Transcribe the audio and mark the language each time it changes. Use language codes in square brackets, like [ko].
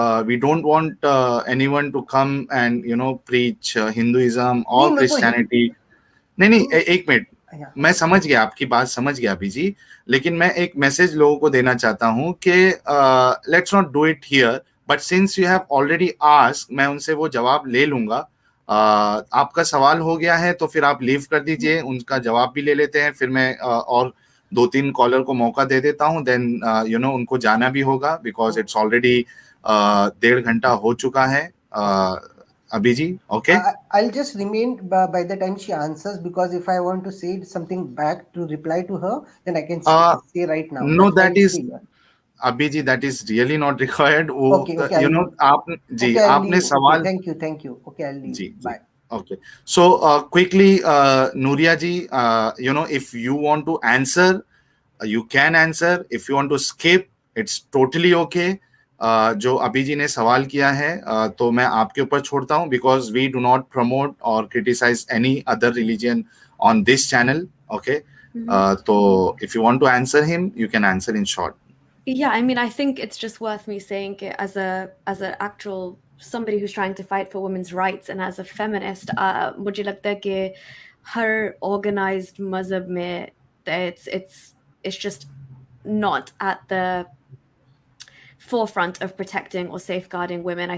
[en] We don't want anyone to come and preach Hinduism or Christianity. [hi] नहीं, एक minute, मैं समझ गया, आपकी बात समझ गया अभी जी, लेकिन मैं एक मैसेज लोगों को देना चाहता हूं कि [en] let's not do it here, but since you have already asked, [hi] मैं उनसे वो जवाब ले लूंगा. आपका सवाल हो गया है तो फिर आप लीव कर दीजिए, उनका जवाब भी ले लेते हैं, फिर मैं और 2-3 कॉलर को मौका दे देता हूं. देन उनको जाना भी होगा, [en] because it's already [hi] 1.5 घंटा हो चुका है. [en] Abhi ji, okay? I'll just remain by the time she answers, because if I want to say something back to reply to her, then I can say right now. No, that is, Abhi ji, that is really not required. Okay, [hi] आपने सवाल. [en] Thank you. Okay, I'll leave. Bye. Okay. So quickly, Nuriyah ji, if you want to answer, you can answer. If you want to skip, it's totally okay. [hi] जो अभी जी ने सवाल किया है, तो मैं आपके ऊपर छोड़ता हूँ, [en] Because we do not promote और criticise any other religion on this channel. Okay, तो if you want to answer him, you can answer in short. Yeah, I mean, I think it's just worth me saying it as a actual somebody who's trying to fight for women's rights, and as a feminist, [hi] मुझे लगता है कि हर organized मज़हब में [en] it's just not at the forefront of protecting or safeguarding women.